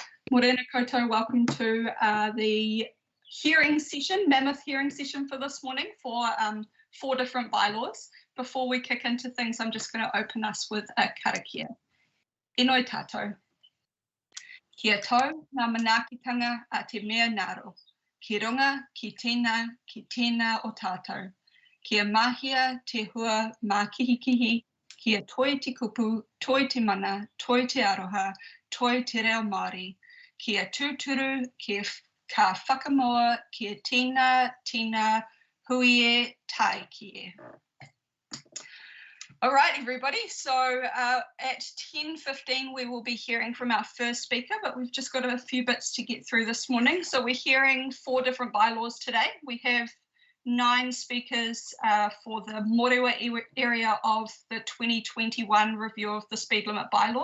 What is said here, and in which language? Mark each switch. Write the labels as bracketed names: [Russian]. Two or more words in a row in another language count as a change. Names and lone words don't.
[Māori] Morena koutou, [English] welcome to the hearing session, mammoth hearing session for this morning for 4 different bylaws. Before we kick into things, I'm just going to open us with a karakia. [Māori] Inoi tātou. Kia tau ngā manaakitanga a te mea ngaro. Ki runga, ki tēnā o tātou. Kia mahia te hua mā kihikihi. Kia toi te kupu, toi te mana, toi te aroha, toi te reo Māori. Kia tūturu, ka whakamoa, kia tina, huie, tai kie. [English] All right, everybody. So at 10:15, we will be hearing from our first speaker, but we've just got a few bits to get through this morning. So we're hearing 4 different bylaws today. We have 9 speakers for the Morewa area of the 2021 review of the speed limit bylaw.